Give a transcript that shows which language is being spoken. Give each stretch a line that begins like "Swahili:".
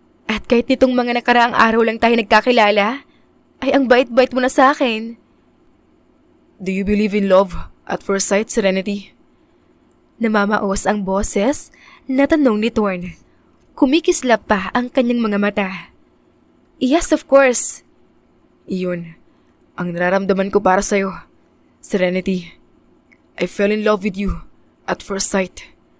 Filipino: At kahit nitong mga nakaraang araw lang tayo nagkakilala, ay ang bait-bait mo na sa akin.
English: Do you believe in love at first sight, Serenity?
Filipino: Namamaos ang boses na tanong ni Thorn. Kumikislap pa ang kanyang mga mata.
English: Yes, of course.
Filipino: Iyon ang nararamdaman ko para sa'yo, Serenity.
English: I fell in love with you at first sight.